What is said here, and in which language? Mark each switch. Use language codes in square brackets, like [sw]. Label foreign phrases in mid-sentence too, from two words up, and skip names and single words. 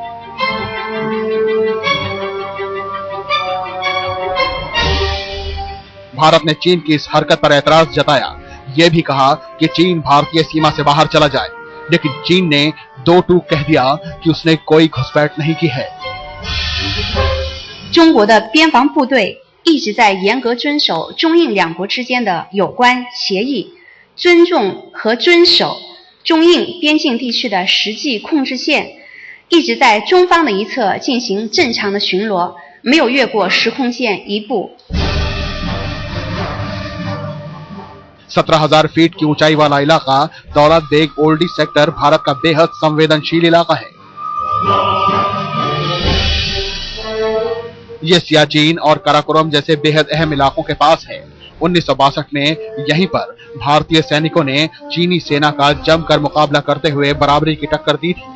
[hi] भारत ने चीन की इस हरकत पर ऐतराज जताया। यह भी कहा कि चीन भारतीय सीमा से बाहर चला जाए, लेकिन चीन ने दो टूक कह दिया कि उसने कोई घुसपैठ नहीं की है। [zh] 中国的边防部队一直在严格遵守中印两国之间的有关协议，尊重和遵守中印边境地区的实际控制线，一直在中方的一侧进行正常的巡逻，没有越过实控线一步。 [hi] 17,000 फीट की ऊंचाई वाला इलाका दौलत बेग ओल्डी सेक्टर भारत का बेहद संवेदनशील इलाका है। ये सियाचिन और काराकोरम जैसे बेहद अहम इलाकों के पास है। 1962 में यहीं पर भारतीय सैनिकों ने चीनी सेना का जमकर मुकाबला करते हुए बराबरी की टक्कर दी थी।